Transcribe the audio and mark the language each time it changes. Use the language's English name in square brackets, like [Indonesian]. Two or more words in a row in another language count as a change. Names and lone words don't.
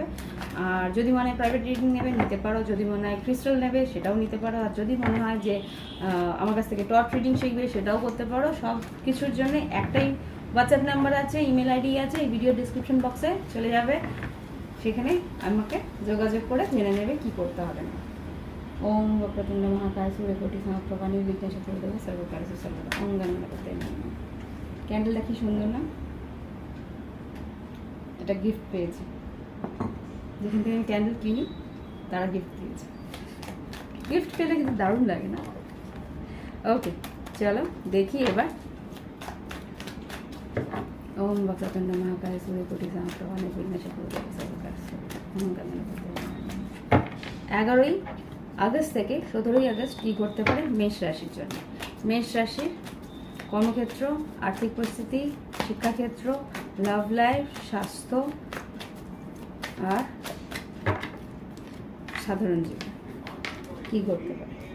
[Bangla] আর যদি মনে হয় [English] private reading [Bangla] নেবে নিতে পারো, যদি মনে হয় ক্রিস্টাল নেবে সেটাও নিতে পারো, আর যদি মনে হয় যে আমার কাছ থেকে [English] tarot reading [Bangla] শিখবে সেটাও করতে পারো। সব কিছুর জন্য একটাই [English] WhatsApp number [Bangla] আছে, [English] email ID [Bangla] আছে, এই [English] video description [Bangla] বক্সে চলে যাবে, সেখানে আমাকে যোগাযোগ করে জেনে নেবে কী করতে হবে না। [Sanskrit] ওম वक्रतुंड महाकाय सूर्यकोटि समप्रभा निर्विघ्नं चतुर्भुज सर्वकार्येषु सर्वदा ओम गणपतये नमः। [Bangla] ক্যান্ডেলটা কি সুন্দর না? এটা গিফট পেয়েছি, যেখান থেকে আমি ক্যান্ডেল কিনি তারা গিফট দিয়েছে। গিফট পেলে কিন্তু দারুণ লাগে না? ওকে, চলো দেখি এবার। [Sanskrit] ওম वक्रतुंड महाकाय सूर्यकोटि समप्रभा निर्विघ्नं चतुर्भुज सर्वकार्येषु ओम गणपतये नमः। [Bangla] 11ই আগস্ট থেকে 17ই আগস্ট কী করতে পারে মেষ রাশির জন্য। মেষ রাশির কর্মক্ষেত্র, আর্থিক পরিস্থিতি, শিক্ষাক্ষেত্র, [English] love life, [Bangla] স্বাস্থ্য আর সাধারণ জীবন কী করতে পারে।